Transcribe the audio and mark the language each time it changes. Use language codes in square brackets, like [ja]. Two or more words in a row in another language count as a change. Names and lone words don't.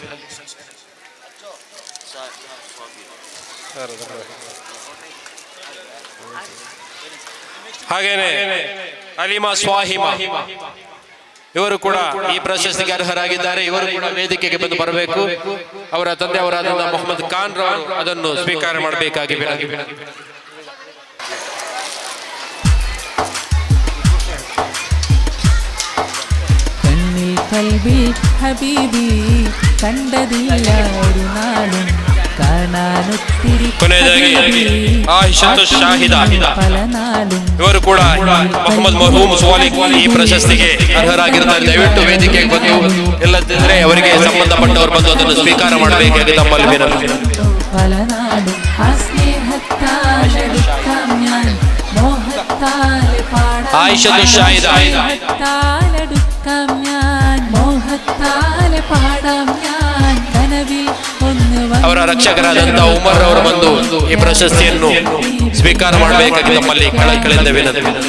[kn] ಹಾಗೇನೆ ಅಲಿಮಾ ಸ್ವಾಹಿಮಾ ಇವರು ಕೂಡ ಈ ಪ್ರಶಸ್ತಿಗೆ ಅರ್ಹರಾಗಿದ್ದಾರೆ. ಇವರು ಕೂಡ ವೇದಿಕೆಗೆ ಬಂದು ಬರಬೇಕು. ಅವರ ತಂದೆಯವರಾದ ಮೊಹಮ್ಮದ್ ಖಾನ್ ರವರು ಅದನ್ನು ಸ್ವೀಕಾರ ಮಾಡಬೇಕಾಗಿ ವಿನಂತಿ. [ml] കണ്ണിൽ കൽബിൽ ഹബീബി കണ്ടതില്ല ഒരു നാളും കാണാനൊത്തിരി [kn] ಆಯಿಷತು ಶಾಹಿದಾ ಇವರು ಕೂಡ ಮೊಹಮ್ಮದ್ ಮರ್ಹೂಮ್ ವಾಲಿಕ್ ಈ ಪ್ರಶಸ್ತಿಗೆ ಅರ್ಹರಾಗಿರುತ್ತಾರೆ. ದಯವಿಟ್ಟು ವೇದಿಕೆಗೆ ಬಂದು ಎಲ್ಲದಿದ್ರೆ ಅವರಿಗೆ ಸಂಬಂಧಪಟ್ಟವರು ಬಂದು ಅದನ್ನು ಸ್ವೀಕಾರ ಮಾಡಬೇಕಾಗಿ ತಮ್ಮಲ್ಲಿ ವಿನಂತಿ. ಆಯಿಷತು ಶಾಹಿದಾ ಅವರ ರಕ್ಷಕರಾದಂಥ ಉಮರ್ ಅವರು ಬಂದು ಈ ಪ್ರಶಸ್ತಿಯನ್ನು ಸ್ವೀಕಾರ ಮಾಡಬೇಕಾಗಿ ತಮ್ಮಲ್ಲಿ ಕಳಕಳಿಯಿಂದ ವಿನಂತಿ.